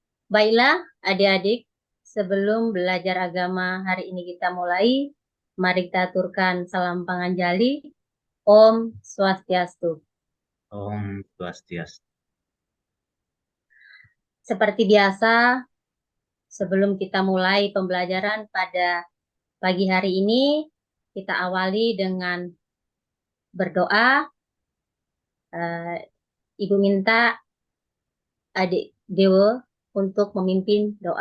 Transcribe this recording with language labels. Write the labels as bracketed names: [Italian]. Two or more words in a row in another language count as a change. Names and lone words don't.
[Indonesian] Baiklah, adik-adik, sebelum belajar agama hari ini kita mulai, mari kita aturkan salam panganjali. Om Swastiastu. Om Swastiastu. Seperti biasa, sebelum kita mulai pembelajaran pada pagi hari ini, kita awali dengan berdoa. Ibu minta adik Dewo untuk memimpin doa.